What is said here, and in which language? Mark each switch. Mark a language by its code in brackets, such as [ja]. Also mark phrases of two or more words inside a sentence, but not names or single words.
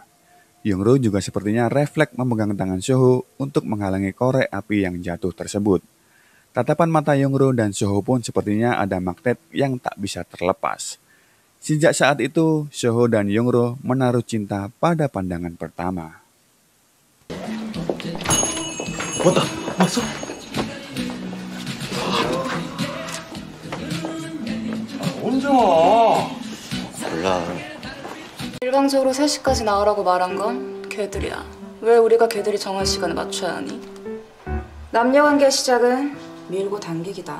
[id] Yongro juga sepertinya refleks memegang tangan Soho untuk menghalangi korek api yang jatuh tersebut. Tatapan mata Yongro dan Soho pun sepertinya ada magnet yang tak bisa terlepas. Sejak saat itu, Soho dan Yongro menaruh cinta pada pandangan pertama. [ko] 왔다. 왔어? 언제 와? 달라. 일방적으로 3시까지 나오라고 말한 건 걔들이야. 왜 우리가 걔들이 정한 시간에 맞춰야 하니? 남녀관계 시작은 밀고 당기기다.